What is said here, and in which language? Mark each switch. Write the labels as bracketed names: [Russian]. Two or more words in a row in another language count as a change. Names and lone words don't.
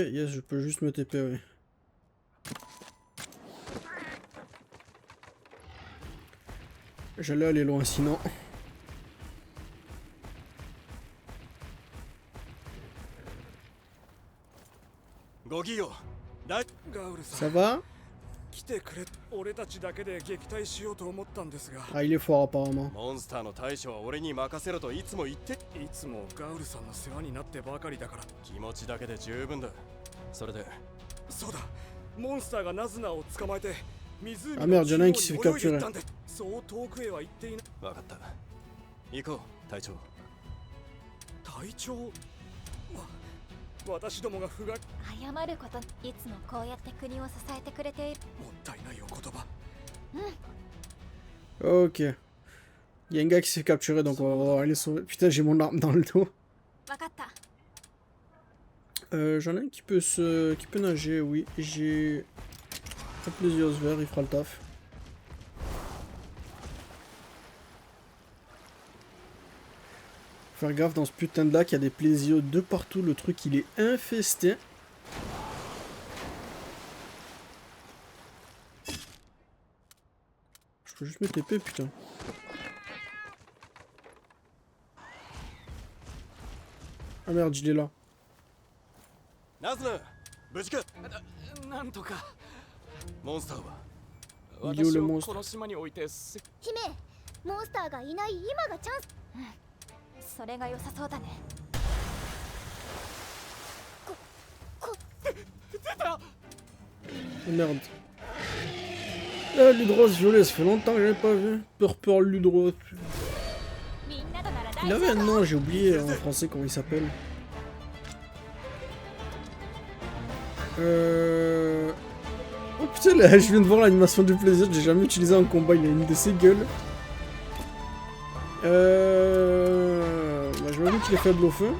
[French] Yes, je peux juste me TP, oui. J'allais aller loin sinon. [Japanese] Gogiyo, だいガウルさん [French] Ça va? [Japanese] 来てくれ俺たちだけで撃退しようと思ったんですが [French] Ah, il est fort apparemment. [Japanese] モンスターの対処は俺に任せろといつも言って。いつもガウルさんの世話になってばかりだから気持ちだけで十分だ。それでそうだモンスターがナズナを捕まえて湖 Ah の [French] merde, [Japanese] 中 [French] y'en a [Japanese] 央 [French] un [Japanese] に [French] qui se [Japanese] 泳 [French] fait [Japanese] いでい [French] capturer. [Japanese] ったんでそう遠くへは行っていない分かった。行こう、隊長。隊長私どもが不がも謝ること。いつもこうやって国を支えてくれている。ったいないお言葉 [French] Ok. Il y a un gars qui s'est fait capturer, donc on va aller sauver. Putain, j'ai mon arme dans le dos. [Japanese] わかった。 [French] J'en ai un qui peut nager, oui. J'ai plusieurs verts, il fera le taf. Faire gaffe dans ce putain de lac, il y a des plésios de partout, le truc il est infesté. Je peux juste me TP, putain. Ah merde, il est là. [Japanese] ナズナ、無事か。なんとかモンスターは [French] Il est où le [Japanese] 私を [French] monstre? [Japanese] この島に置いてせ姫モンスターがいない今がチャンスそれが良さそうだね。 [French] Oh merde. Ah, Ludros violet, ça fait longtemps que j'avais pas vu. Purple Ludros. [Japanese] みんなとなら [French] Il [Japanese] 大 [French] avait [Japanese] 丈 [French] un [Japanese] 夫。 [French] nom, j'ai oublié en français comment il s'appelle. Oh putain, là, je viens de voir l'animation du plaisir, j'ai jamais utilisé en combat, il a une de ses gueules. Bah, j'imagine qu'il est faible au feu.